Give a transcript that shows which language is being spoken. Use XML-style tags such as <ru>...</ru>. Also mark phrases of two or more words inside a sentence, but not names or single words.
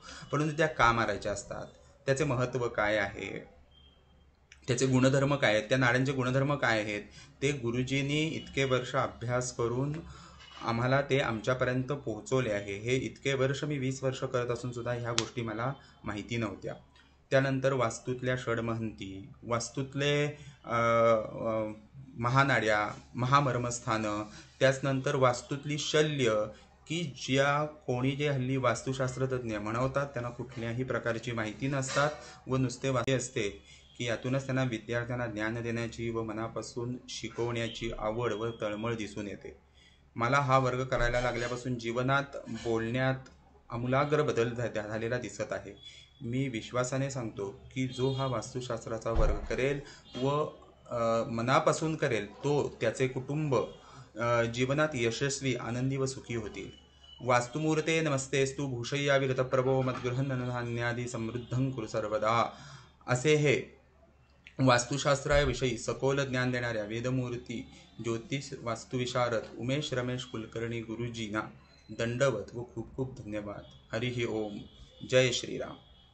<mr>परंतु त्या का मारायच्या असतात, त्याचे महत्त्व काय आहे, त्याचे गुणधर्म काय आहेत, त्या नाण्यांचे गुणधर्म काय आहेत, ते गुरुजींनी इतके वर्ष अभ्यास करून आम्हाला ते आमच्यापर्यंत पोहोचवले आहे. हे इतके वर्ष, मी 20 वर्ष करत असून सुद्धा ह्या गोष्टी मला माहिती नव्हत्या. त्यानंतर वास्तूतल्या षडमहंती, वास्तूतले महानाड्या, महामर्मस्थानं, त्याचनंतर वास्तूतली शल्य, की ज्या कोणी जे हल्ली वास्तुशास्त्रज्ञ म्हणवतात त्यांना कुठल्याही प्रकारची माहिती नसतात व नुसते वाचते असते की यातूनच त्यांना विद्यार्थ्यांना ज्ञान देण्याची व मनापासून शिकवण्याची आवड व तळमळ दिसून येते. मला हा वर्ग करायला लागल्यापासून जीवनात बोलण्यात आमूलाग्र बदल झालेला दिसत आहे. मी विश्वासाने सांगतो की जो हा वास्तुशास्त्राचा वर्ग करेल व मनापासून करेल तो त्याचे कुटुंब जीवनात यशस्वी, आनंदी व सुखी होतील.</mr> <sa>वास्तुमूर्ते नमस्तेस्तु भूषय्या विगतप्रभो मद्गृहन्नधान्यादी समृद्धं कुरु सर्वदा</sa> <mr>असे हे वास्तुशास्त्राविषयी सखोल ज्ञान देणाऱ्या वेदमूर्ती ज्योतिष वास्तुविशारद उमेश रमेश कुलकर्णी गुरुजींना दंडवत व खूप खूप धन्यवाद. हरिः ओम. जय श्रीराम.</mr>